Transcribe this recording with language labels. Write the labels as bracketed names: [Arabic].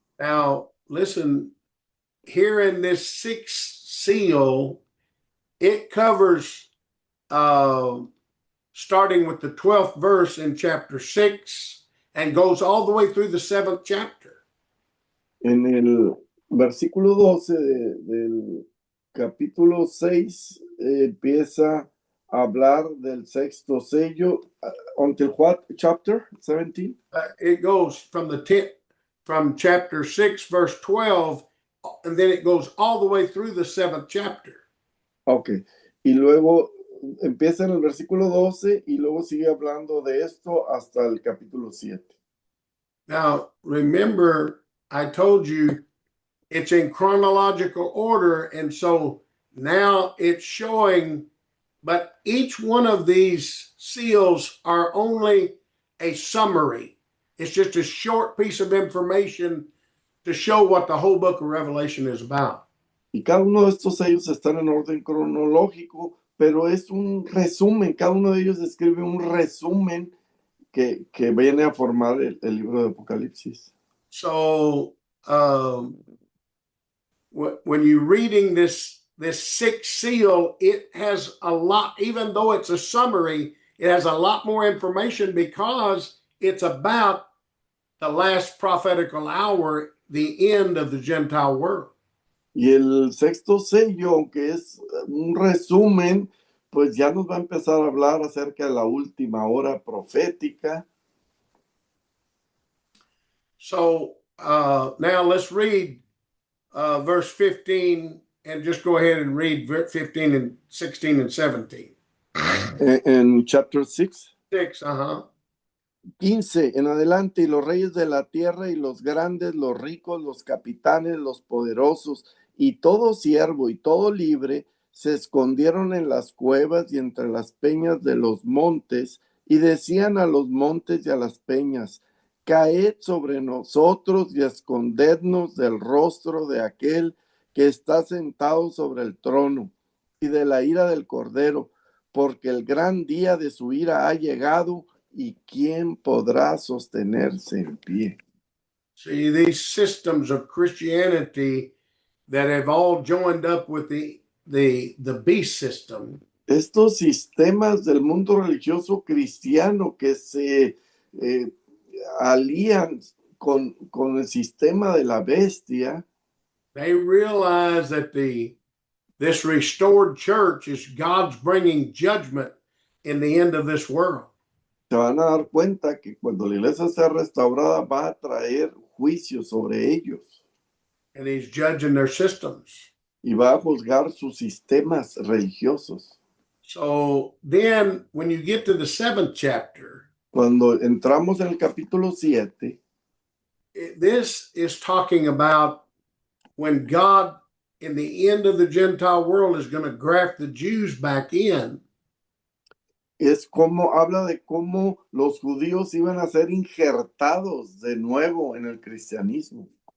[English] Now, listen, here in this 6th seal, it covers starting with the 12th verse in chapter 6 and goes all the way through the 7th chapter. [Spanish] En el versículo 12 del capítulo 6 empieza a hablar del sexto sello. [English] Until what chapter? 17? It goes from chapter 6, verse 12, and then it goes all the way through the 7th chapter. Ok. [Spanish] Y luego empieza en el versículo 12 y luego sigue hablando de esto hasta el capítulo 7. [English] Now, remember, I told you it's in chronological order, and so now it's showing, but each one of these seals are only a summary. It's just a short piece of information to show what the whole book of Revelation is about. [Spanish] Y cada uno de estos sellos están en orden cronológico, pero es un resumen. Cada uno de ellos describe un resumen que viene a formar el libro de Apocalipsis. [English] So, when you're reading this sixth seal, it has a lot, even though it's a summary, it has a lot more information because it's about the last prophetical hour, the end of the Gentile world. [Spanish] Y el sexto sello, aunque es un resumen, pues ya nos va a empezar a hablar acerca de la última hora profética. [English] So now let's read verse 15 and just go ahead and read 15 and 16 and 17. En chapter 6. 6, [Spanish] 15 en adelante, y los reyes de la tierra y los grandes, los ricos, los capitanes, los poderosos, y todo siervo y todo libre, se escondieron en las cuevas y entre las peñas de los montes, y decían a los montes y a las peñas: caed sobre nosotros y escondednos del rostro de aquel que está sentado sobre el trono y de la ira del Cordero, porque el gran día de su ira ha llegado, y quién podrá sostenerse en pie. [English] See, these systems of Christianity that have all joined up with the beast system. [Spanish] Estos sistemas del mundo religioso cristiano que se alían con el sistema de la bestia, [English] They realize that this restored church is God's bringing judgment in the end of this world. [Spanish] se van a dar cuenta que cuando la iglesia sea restaurada va a traer juicio sobre ellos. [English] And he's judging their systems. [Spanish] Y va a juzgar sus sistemas religiosos. [English] So then when you get to the 7th chapter, [Spanish] Cuando entramos en el capítulo 7, [English] this is talking about when God in the end of the Gentile world is going to graft the Jews back in. [Spanish] es como habla de cómo los judíos iban a ser injertados de nuevo en el cristianismo.